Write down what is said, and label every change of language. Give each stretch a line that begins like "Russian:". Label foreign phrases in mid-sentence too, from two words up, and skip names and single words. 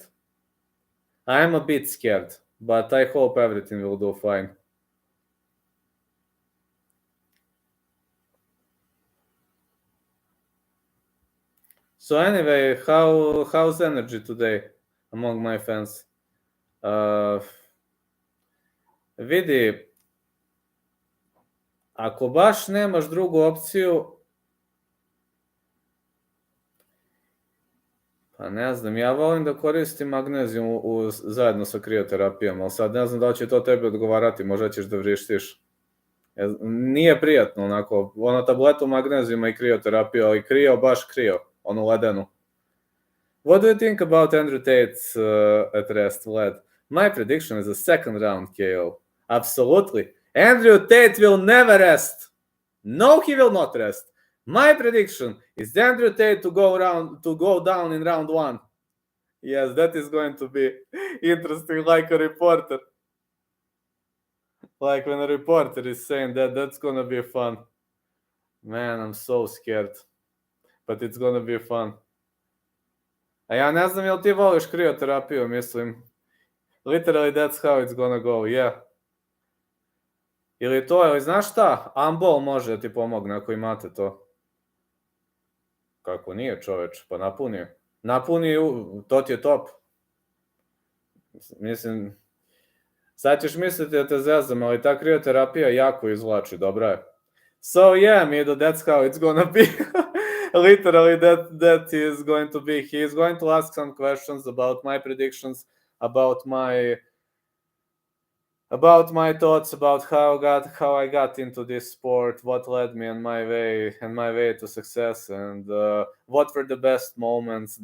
English: I am a bit scared, but I hope everything will do fine. So anyway, how's energy today among my fans?
Serbian: Vidi, ako baš nemaš drugu opciju, pa ne znam, ja volim da koristim magnezijum zajedno sa krioterapijom, ali sad ne znam da li će to tebi odgovarati, možda ćeš da vrištiš. Nije prijatno, onako, ono tabletu magnezijuma i krioterapiju, ali krio, baš krio, onu ledenu.
English: What do you think about Andrew Tate's at rest, Vlad? My prediction is a second round KO. Absolutely. Andrew Tate will never rest. No, he will not rest. My prediction is Andrew Tate to go down in round 1. Yes, that is going to be interesting, like a reporter. Like when a reporter is saying that's gonna be fun. Man, I'm so scared. But it's gonna be fun.
Serbian: A ja ne znam jel ti voliš krioterapiju, mislim.
English: Literally that's how it's gonna go, yeah.
Serbian: Ili to, ili znaš šta? Ambol može da ti pomogne ako imate to. Kako nije, čoveč? Pa napuni. Napuni, to ti je top. Mislim, sad ćeš misliti da te zezam, ali ta krioterapija jako izvlači, dobra je.
English: So yeah, Mido, that's how it's gonna be. Literally, that is going to be. He is going to ask some questions about my predictions, about my thoughts about how I got into this sport, what led me on my way to success, and what were the best moments.